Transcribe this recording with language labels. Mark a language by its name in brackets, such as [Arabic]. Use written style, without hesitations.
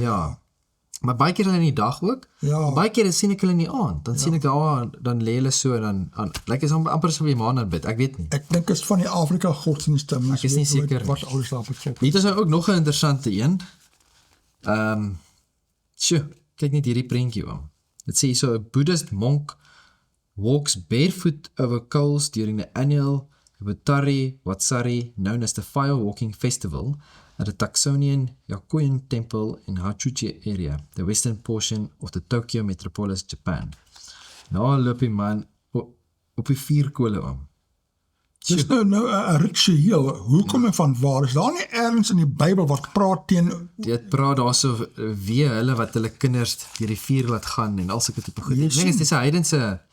[Afrikaans] Ja, maar baie keer hulle in die dag ook, baie keer sien ek hulle in die aand, dan sien ek daar, dan lê hulle so, dan lyk is amper so die maan aanbid, ek weet nie. Ek dink is van die Afrika godsdienste, ek is nie seker wat alles daar betrek. Hier is nou ook nog 'n interessante een. Kyk net hierdie prentjie oom. Dit sê so, [English] a Buddhist monk walks barefoot over coals during the annual Butari Watsari, known as the Fire Walking Festival, at the Taksonian Yakuyan Temple in Hachuchi area, the western portion of the Tokyo metropolis, Japan. [Afrikaans] Nou loop die man op die vuurkole om. Dis nou 'n ritueel. Hoekom en van waar? Is daar nie ergens in die Bybel wat praat teen... Dit praat daar so wie hulle wat hulle kinders deur die vuur laat gaan en al sulke tipe goed. Ek dink dit is 'n heidense...